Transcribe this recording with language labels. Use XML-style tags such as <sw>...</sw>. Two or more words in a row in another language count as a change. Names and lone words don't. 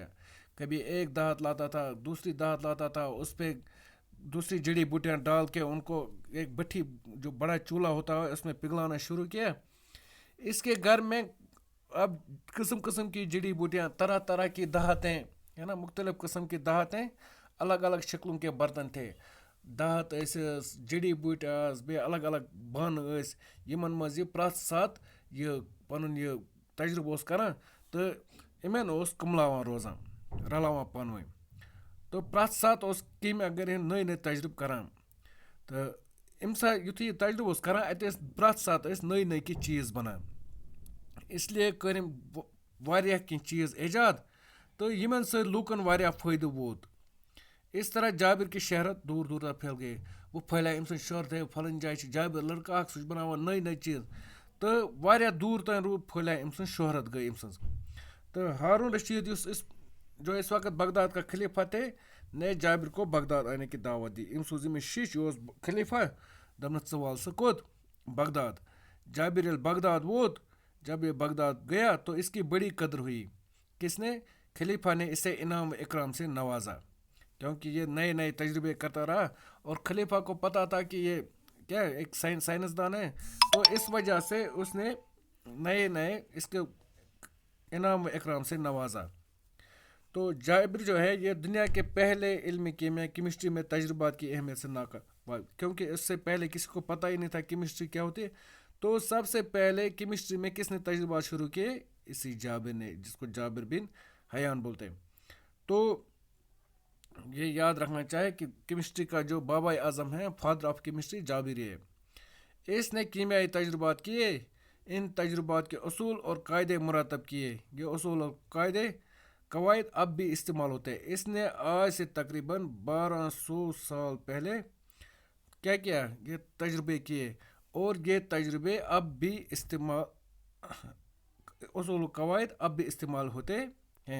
<ur>کبھی ایک دھات لاتا تھا، دوسری دھات لاتا تھا، اس پہ دوسری جڑی بوٹیاں ڈال کے ان کو ایک بھٹی جو بڑا چولہا ہوتا ہے اس میں پگھلانا شروع کیا۔ اس کے گھر میں اب قسم قسم کی جڑی بوٹیاں، طرح طرح کی دھاتیں، ہے نا، مختلف قسم کی دھاتیں، الگ الگ شکلوں کے برتن تھے۔</ur> <ks>دھات جڑی بوٹی بیٚیہِ الگ الگ بانہٕ یمن منٛز یہ پرٛٮ۪تھ ساتہٕ یہ پنُن یہ تجربہٕ اوس کران تہٕ یِمن اوس کُملاوان روزان، رلاوان پانہٕ ؤنۍ۔ تو پرٛٮ۪تھ ساتہٕ اوس کیمیا گری نٔے نٔے تجربہٕ کران، تہٕ اَمہِ ساتہٕ یُتھُے یہِ تجربہٕ اوس کران، اَتہِ ٲسۍ پرٛٮ۪تھ ساتہٕ ٲسۍ نٔے نٔے کینٛہہ چیٖز بنان۔</ks> <ur>اس لیے</ur> <ks>کٔرۍ أمۍ واریاہ کینٛہہ چیٖز ایجاد، تہٕ یِمن سۭتۍ لوٗکن واریاہ فٲیدٕ ووت۔</ks> <ur>اس طرح جابر کی شہرت دور دور تک پھیل گئی۔</ur> <ks>وہ پھیلے أمۍ سٕنٛز شہرت ہے پھلٲنۍ جایہِ چھِ جابر لڑکہٕ اکھ، سُہ چھُ بناوان نٔے نٔے چیٖز، تہٕ واریاہ دوٗر تام پھٔہلے أمۍ سٕنٛز شہرت گٔے أمۍ سٕنٛز۔</ks> <ur>تہٕ ہارون رشید جو اس وقت بغداد کا خلیفہ تھے، نے جابر کو بغداد آنے کی دعوت دی۔</ur> <ks>أمۍ سوٗز أمِس شِش، یہِ اوس خلیفہ، دوٚپنَس ژٕ وَل سا کوٚت؟ بغداد۔ جابر ییٚلہِ بغداد ووت،</ks> <ur>جب یہ بغداد گیا تو اس کی بڑی قدر ہوئی۔ کس نے؟ خلیفہ نے اسے انعام و اکرام سے نوازا، کیونکہ یہ نئے نئے تجربے کرتا رہا، اور خلیفہ کو پتا تھا کہ یہ کیا ایک سائنسدان ہے، تو اس وجہ سے اس نے نئے اس کے انعام و اکرام سے نوازا۔ تو جابر جو ہے یہ دنیا کے پہلے علم کیمیا کیمسٹری میں تجربات کی اہمیت سے ناخبر، کیونکہ اس سے پہلے کسی کو پتہ ہی نہیں تھا کیمسٹری کیا ہوتی ہے۔ تو سب سے پہلے کیمسٹری میں کس نے تجربات شروع کیے؟ اسی جابر نے، جس کو جابر بن حیان بولتے ہیں۔ تو یہ یاد رکھنا چاہیے کہ کیمسٹری کا جو بابا آزم ہے,</ur> <en>father of chemistry,</en> <ur>جابری ہے. اس نے کیمیائی تجربات کیے، ان تجربات کے اصول اور قاعدے مرتب کیے. یہ اصول اور قاعدے قواعد اب بھی استعمال ہوتے ہیں. اس نے آج سے تقریباً 1200 سال پہلے کیا کیا، یہ تجربے کیے، اور یہ تجربے اب بھی استعمال، اصول قواعد اب بھی استعمال ہوتے ہیں.</ur>